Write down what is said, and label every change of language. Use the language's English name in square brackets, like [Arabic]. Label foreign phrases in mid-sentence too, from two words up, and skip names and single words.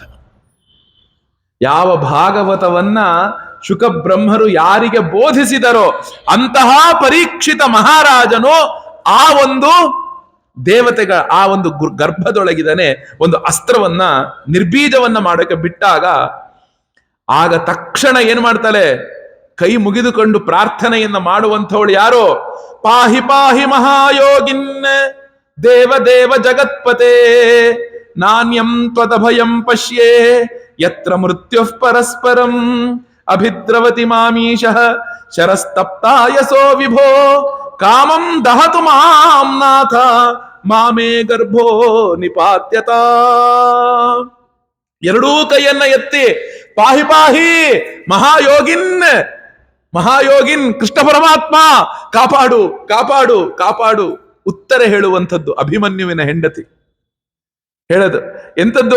[Kannada] ಯಾವ ಭಾಗವತವನ್ನ ಶುಕಬ್ರಹ್ಮರು ಯಾರಿಗೆ ಬೋಧಿಸಿದರೋ ಅಂತಹ ಪರೀಕ್ಷಿತ ಮಹಾರಾಜನು ಆ ಒಂದು ದೇವತೆಗಳ ಆ ಒಂದು ಗರ್ಭದೊಳಗಿದಾನೆ. ಒಂದು ಅಸ್ತ್ರವನ್ನ ನಿರ್ಬೀಜವನ್ನ ಮಾಡೋಕೆ ಬಿಟ್ಟಾಗ ಆಗ ತಕ್ಷಣ ಏನ್ ಮಾಡ್ತಾಳೆ? ಕೈ ಮುಗಿದುಕೊಂಡು ಪ್ರಾರ್ಥನೆಯನ್ನ ಮಾಡುವಂಥವಳು ಯಾರು? [Sanskrit] ಪಾಹಿ ಪಾಹಿ ಮಹಾಯೋಗಿನ್ ದೇವ ಜಗತ್ಪತೆ ನಾಣ್ಯಂ ತ್ವದಭಯಂ ಪಶ್ಯೇ ಯತ್ರ ಮೃತ್ಯುಃ ಪರಸ್ಪರಂ ಅಭಿದ್ರವತಿ ಮಾಮೀಶಃ ಶರಸ್ತಪ್ತಾಯಸೋ ವಿಭೋ ಕಾಮಂ ದಹತು ಮಾಂ ನಾಥ ಮಾಮೇ ಗರ್ಭೋ ನಿಪಾತ್ಯತ. [Kannada] ಎರಡೂ ಕೈಯನ್ನ ಎತ್ತಿ [Sanskrit] ಪಾಹಿ ಪಾಹಿ ಮಹಾಯೋಗಿನ್ [Kannada] ಕೃಷ್ಣ ಪರಮಾತ್ಮ ಕಾಪಾಡು ಕಾಪಾಡು ಕಾಪಾಡು. ಉತ್ತರ ಹೇಳುವಂಥದ್ದು ಅಭಿಮನ್ಯುವಿನ ಹೆಂಡತಿ ಹೇಳದು ಎಂಥದ್ದು?